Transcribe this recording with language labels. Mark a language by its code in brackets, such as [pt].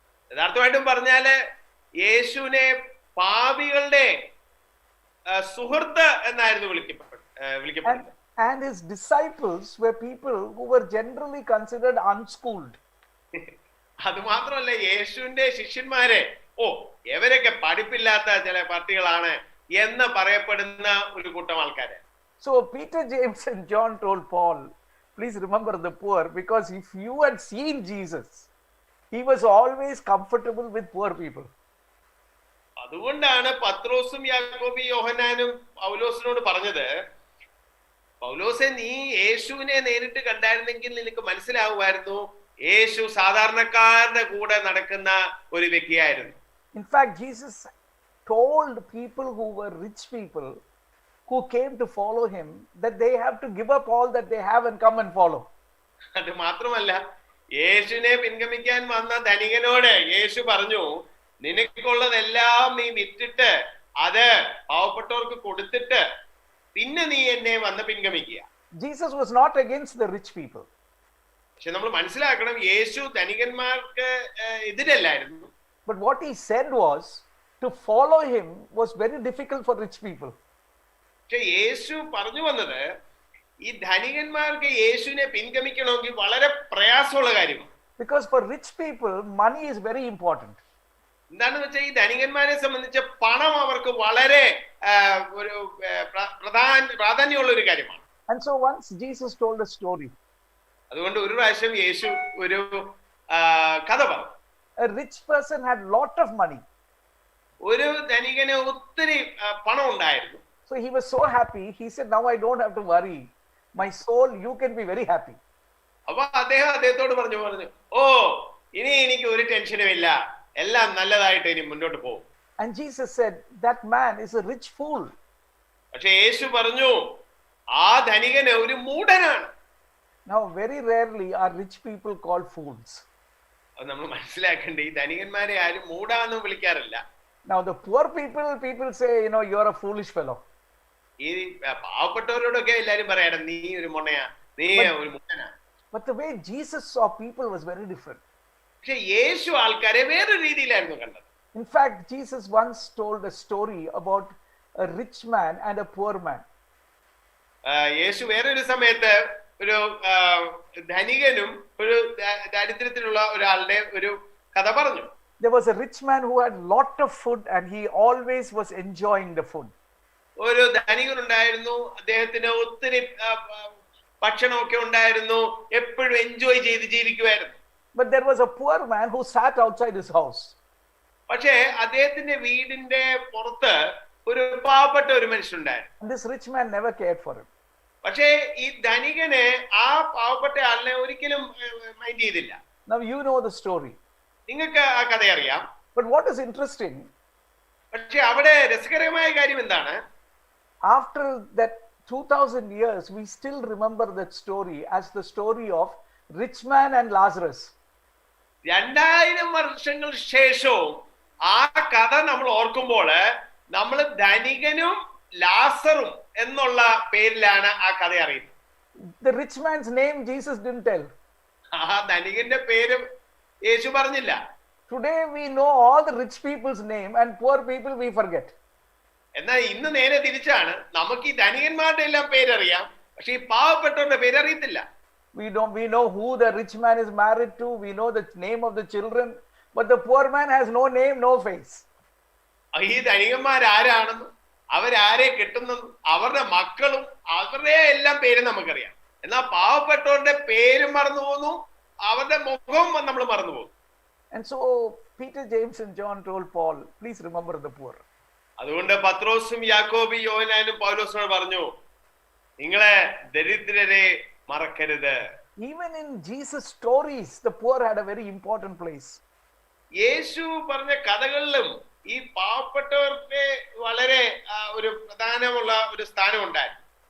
[ml] യഥാർത്ഥമായിട്ടും പറഞ്ഞാല് യേശുവിനെ പാപികളുടെ സുഹൃത്ത് എന്നായിരുന്നു വിളിക്കപ്പെട്ടത്. [en] And his disciples were people who were generally considered unschooled. [ml] അത് മാത്രമല്ല, യേശുവിന്റെ ശിഷ്യന്മാരെ എവരൊക്കെ പഠിപ്പില്ലാത്ത ചില പാർട്ടികളാണ് എന്ന് പറയപ്പെടുന്ന ഒരു കൂട്ടം ആൾക്കാര്. [en] So Peter, James and John told Paul, please remember the poor, because if you had seen Jesus, he was always comfortable with poor people. [ml] അതുകൊണ്ടാണ് പത്രോസും യാക്കോബും യോഹന്നാനും പൗലോസിനോട് പറഞ്ഞത്, പൗലോസെ നീ യേശുവിനെ നേരിട്ട് കണ്ടായിരുന്നെങ്കിൽ നിനക്ക് മനസ്സിലാവുമായിരുന്നു യേശു സാധാരണക്കാരുടെ കൂടെ നടക്കുന്ന ഒരു വ്യക്തിയായിരുന്നു. [en] In fact, Jesus told people who were rich people who came to follow him that they have to give up all that they have and come and follow. [ml] അത് മാത്രമല്ല, യേശുവിനെ പിൻഗമിക്കാൻ വന്ന ധനികനോട് യേശു പറഞ്ഞു, നിനക്കുള്ളതെല്ലാം നീ വിറ്റിട്ട് അത് പാവപ്പെട്ടവർക്ക് കൊടുത്തിട്ട് പിന്നെ നീ എന്നെ വന്ന് പിൻഗമിക്കുക. [en] Jesus was not against the rich people. [ml] പക്ഷെ നമ്മൾ മനസ്സിലാക്കണം, യേശു ധനികന്മാർക്ക് എതിരല്ലായിരുന്നു. [en] But what he said was, to follow him was very difficult for rich people. [ml] പക്ഷെ യേശു പറഞ്ഞു വന്നത് ഈ ധനികന്മാർക്ക് യേശുവിനെ പിൻഗമിക്കണമെങ്കിൽ വളരെ പ്രയാസമുള്ള കാര്യമാണ്. [en] Because for rich people, money is very important. [ml] എന്താണെന്ന് വെച്ചാൽ ഈ ധനികന്മാരെ സംബന്ധിച്ച് പണം അവർക്ക് വളരെ ഒരു പ്രാധാന്യമുള്ള ഒരു കാര്യമാണ്. [en] And so once Jesus told a story. [ml] അതുകൊണ്ട് ഒരു പ്രാവശ്യം യേശു ഒരു കഥ പറഞ്ഞു. [en] A rich person had lot of money. [ml] ഒരു ധനികന് ഒത്തിരി പണം ഉണ്ടായിരുന്നു. [en] So he was so happy. He said, now I don't have to worry. My soul, you can be very happy. [ml] അപ്പൊ അദ്ദേഹത്തോട് പറഞ്ഞു ഇനി എനിക്ക് ഒരു ടെൻഷനും ഇല്ല, എല്ലാം നല്ലതായിട്ട് ഇനി മുന്നോട്ട് പോകും. [en] And Jesus said, that man is a rich fool. [ml] പക്ഷെ യേശു പറഞ്ഞു, ആ ധനികന് ഒരു മൂഢനാണ്. [en] Now very rarely are rich people called fools. [ml] അത് നമ്മൾ മനസ്സിലാക്കേണ്ട, ഈ ധനികന്മാരെ ആരും മൂഢാന്ന് വിളിക്കാറില്ല. [en] Now the poor people say, you're a foolish fellow. [ml] ഈ പാവപ്പെട്ടവരോടൊക്കെ എല്ലാരും പറയണം, നീ ഒരു മുണയാ, നീ ഒരു മുട്ടനാ. [en] But the way Jesus saw people was very different. [ml] പക്ഷെ യേശു ആൾക്കാരെ വേറൊരു രീതിയിലായിരുന്നു കണ്ടത്. [en] In fact, Jesus once told a story about a rich man and a poor man. [ml] യേശു വേറൊരു സമയത്ത് ഒരു ധനികനും ഒരു ദാരിദ്ര്യത്തിലുള്ള ഒരാളുടെ ഒരു കഥ പറഞ്ഞു. [en] There was a rich man who had lot of food and he always was enjoying the food. [ml] ഒരു ധനികനുണ്ടായിരുന്നു, അദ്ദേഹത്തിന് ഒത്തിരി ഭക്ഷണമൊക്കെ ഉണ്ടായിരുന്നു, എപ്പോഴും എൻജോയ് ചെയ്ത് ജീവിക്കുമായിരുന്നു. [en] But there was a poor man who sat outside his house. [ml] പക്ഷേ അദ്ദേഹത്തിന്റെ വീടിന്റെ പുറത്ത് ഒരു പാവപ്പെട്ട ഒരു മനുഷ്യനുണ്ടായിരുന്നു. [en] This rich man never cared for him. [ml] പക്ഷേ ഈ ധനികനെ ആ പാവപ്പെട്ട ആളിനെ ഒരിക്കലും മൈൻഡ് ചെയ്തില്ല. [en] Now you know the story. [ml] നിങ്ങൾക്ക് ആ കഥ അറിയാം. [en] But what is interesting, [ml] പക്ഷെ അവിടെ രസകരമായ കാര്യം എന്താണ്, [en] after that 2000 years we still remember that story as the story of rich man and Lazarus. [ml] 2000 വർഷങ്ങൾ ശേഷവും ആ കഥ നമ്മൾ ഓർക്കുമ്പോൾ നമ്മൾ ധനികനും ലാസറും എന്നുള്ള പേരിലാണ് ആ കഥ അറിയുന്നത്. [en] The rich man's name Jesus didn't tell. [ml] ആ ധനികന്റെ പേര് യേശു പറഞ്ഞില്ല. [en] Today we know all the rich people's name and poor people we forget. [ml] എന്നാൽ ഇന്ന് നേരെ തിരിച്ചാണ്, നമുക്ക് ഈ ധനികന്മാരുടെ എല്ലാം പേരറിയാം, പക്ഷെ ഈ പാവപ്പെട്ടവരുടെ പേരറിയത്തില്ല. [en] We know who the rich man is married to, we know the name of the children, but the poor man has no name, no face. [ml] ഈ ധനികന്മാരാരാണെന്നും അവരാരെ കെട്ടുന്നതും അവരുടെ മക്കളും അവരുടെ എല്ലാം പേര് നമുക്കറിയാം. എന്നാൽ പാവപ്പെട്ടവരുടെ പേരും മറന്നു പോകുന്നു, അവരുടെ മുഖവും നമ്മൾ മറന്നു പോകുന്നു. [en] And so Peter, James and John told Paul, please remember the poor. [ml] അതുകൊണ്ട് പത്രോസും യാക്കോബും യോഹന്നാനും പൗലോസിനോട് പറഞ്ഞു, നിങ്ങളെ ദരിദ്രരെ മറക്കരുത്. [en] Even in Jesus' stories, the poor had a very important place. [ml] യേശു പറഞ്ഞ കഥകളിലും ഈ പാവപ്പെട്ടവർക്ക് വളരെ ഒരു പ്രധാനമുള്ള ഒരു സ്ഥാനം ഉണ്ടായിരുന്നു.